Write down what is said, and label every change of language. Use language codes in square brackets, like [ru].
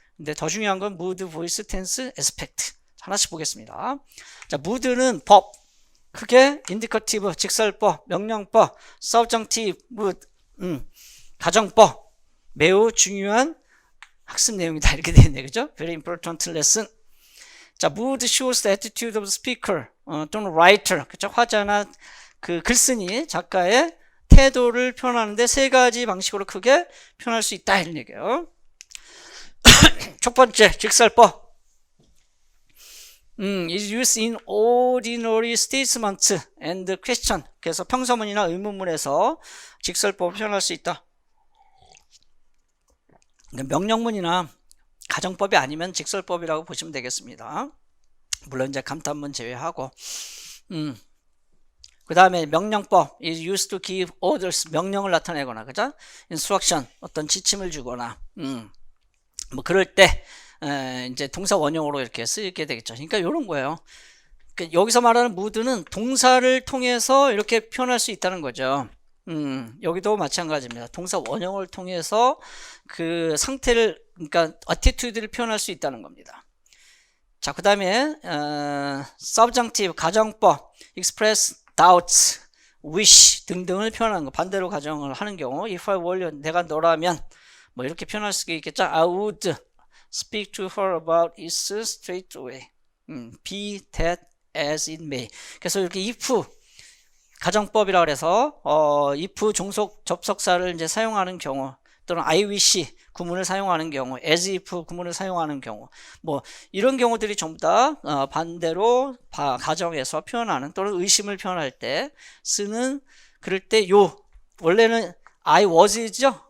[ko] 근데 더 중요한 건 mood, voice, tense, aspect 하나씩 보겠습니다. 자, mood는 법, 크게 indicative, 직설법, 명령법, subjunctive, mood, 가정법, 매우 중요한 학습 내용이다 이렇게 되겠네요. [en] 그죠? Very important lesson. 자, mood shows the attitude of the speaker 또는 writer, 그죠? [ko] 화자나 그 글쓴이 작가의 태도를 표현하는데 세 가지 방식으로 크게 표현할 수 있다 이런 얘기예요. 첫 번째 직설법. [en] is used in ordinary statements and question. [ko] 그래서 평서문이나 의문문에서 직설법을 표현할 수 있다. 명령문이나 가정법이 아니면 직설법이라고 보시면 되겠습니다. 물론 이제 감탄문 제외하고. 그 다음에 명령법 [en] is used to give orders. [ko] 명령을 나타내거나, 그죠? instruction, 어떤 지침을 주거나, 뭐 그럴 때 이제 동사 원형으로 이렇게 쓰이게 되겠죠. 그러니까 이런 거예요. 그러니까 여기서 말하는 mood는 동사를 통해서 이렇게 표현할 수 있다는 거죠. 여기도 마찬가지입니다. 동사 원형을 통해서 그 상태를, 그러니까 attitude를 표현할 수 있다는 겁니다. 자, 그 다음에 subjunctive, 가정법, express doubts, wish 등등을 표현하는 거, 반대로 가정을 하는 경우, [en] if I were you, [ko] 내가 너라면 뭐 이렇게 표현할 수 있겠죠. [en] I would speak to her about it straight away. be that as it may. [ko] 그래서 이렇게 if 가정법이라 그래서 if 종속 접속사를 이제 사용하는 경우, 또는 I wish 구문을 사용하는 경우, as if 구문을 사용하는 경우, 뭐 이런 경우들이 전부 다 반대로 가정에서 표현하는, 또는 의심을 표현할 때 쓰는, 그럴 때 원래는 I was죠.